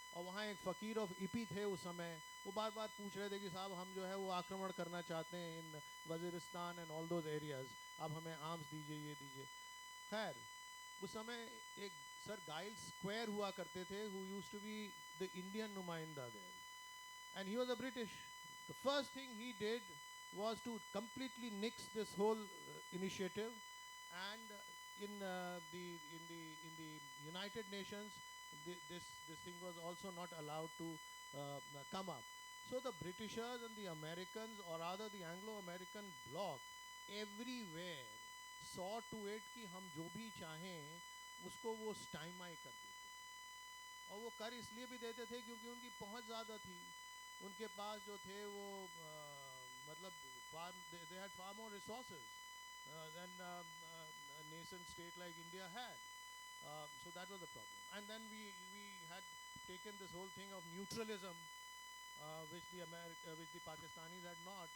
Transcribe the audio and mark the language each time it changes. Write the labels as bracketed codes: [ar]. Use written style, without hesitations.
[hi] और वहाँ एक फ़कीर ऑफ ईपी थे उस समय, वो बार बार पूछ रहे थे कि साहब हम जो है वो आक्रमण करना चाहते हैं [en] in Waziristan and all those areas, [hi] आप हमें आर्म्स दीजिए, ये दीजिए। खैर उस समय एक सर गाइल स्क्वायर हुआ करते थे [en] Who used to be the Indian नुमाइंदा there, and he was a British. The first thing he did was to completely nix this whole initiative, and in the United Nations, this thing was also not allowed to come up. So the Britishers and the Americans, or rather the Anglo-American bloc, everywhere saw to it [hi] कि हम जो भी चाहें उसको वो स्टाइमाई कर देते, और वो कर इसलिए भी देते थे क्योंकि उनकी पहुंच ज़्यादा थी। उनके पास जो थे वो मतलब [en] they had far more resources than a nation state like India had. So that was the problem. And then we had taken this whole thing of neutralism, which the Pakistanis had not.